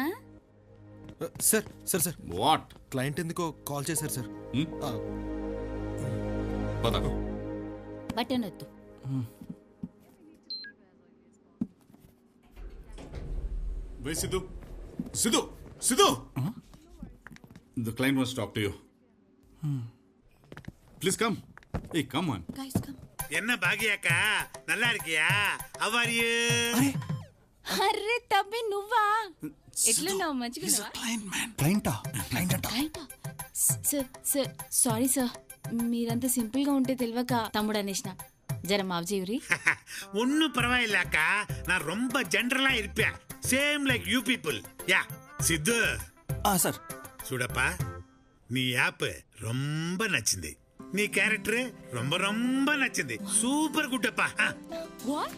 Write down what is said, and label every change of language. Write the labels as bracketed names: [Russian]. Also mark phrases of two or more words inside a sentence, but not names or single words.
[Telugu] సార్ సార్ సార్ వాట్? క్లయింట్ ఎందుకో కాల్ చేశారు సార్. పద. బటన్ వద్దు. [English] Wait, Sidhu. Sidhu! Sidhu! The client wants to talk to you. Please come. Hey, come on. Guys come. [Tamil] என்ன பாகியாக்கா நல்லா இருக்கியா [English] how are you [Telugu] అర్రే తమ్మి నువ్వా? ఎట్లున్నావు? మంచిగా క్లయింటా? క్లయింట్ అంట. సార్ సార్ సారీ సార్, మీరంతా సింపుల్ గా ఉంటే తెలియక తమ్ముడు అనేసిన. జర మావజీవురి. [Tamil] ஒன்னும் பரவாயில்ல அக்கா நான் ரொம்ப ஜென்ரலா இருப்பேன் [English] same like you people ya [Tamil] సిద్ధు [Telugu] సార్. చూడప్పా నీ యాప్ ரொம்ப నచ్చింది నీ క్యారెక్టర్ [Tamil] ரொம்ப ரொம்ப [Telugu] నచ్చింది [English] super good [Telugu] அப்பா వాట్?